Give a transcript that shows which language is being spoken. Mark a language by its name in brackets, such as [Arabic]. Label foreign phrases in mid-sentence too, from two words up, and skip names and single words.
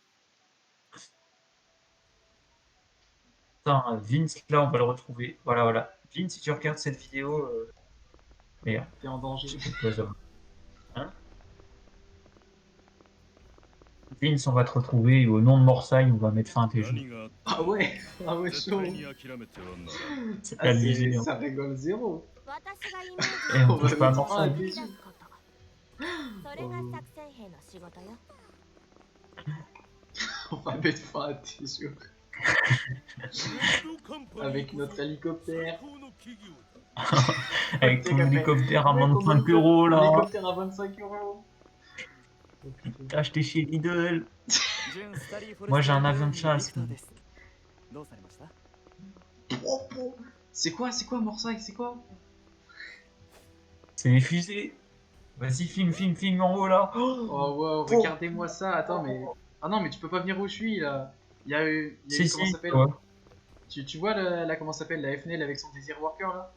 [French] Putain, Vince, là, on va le retrouver. Voilà, voilà. Vince, si tu regardes cette vidéo, merde, T'es en danger. je te pose. Hein? Vince, on va te retrouver, et au nom de Morside, on va mettre fin à tes jours. [Japanese] 何があって [French] Ah ouais, ah ouais, [Japanese] 絶 [French] chaud. [Japanese] 対に諦めてはならん [French] C'est Ah, abusé. Hein. ça rigole zéro. [Japanese] 私がイメージ [French] Et on On va touche pas à mettre fin à Morside. tes [Japanese] す [French] jours. [Japanese] ることそれが作戦兵の仕事よ [French] On va mettre fin à tes jours. Avec notre hélicoptère. Avec ton Mec, hélicoptère à mec, on 25 a euros, un là. hélicoptère à 25 euros. Oh, putain. T'as acheté chez Lidl. [Japanese] 準スタディフォレスト [French] Moi, j'ai un avion de [Japanese] ビ [French] chasse. [Japanese] クターですどうされました [French] Oh, oh. C'est quoi Morsac? C'est quoi? C'est les fusées. Vas-y, filme en haut, là. Oh wow, regardez-moi ça. Attends, mais. Ah non, mais tu peux pas venir où je suis là. Il y a eu. Si, Comment ça si, s'appelle? ouais. Tu vois la comment ça s'appelle la FNL avec son Desire Worker là?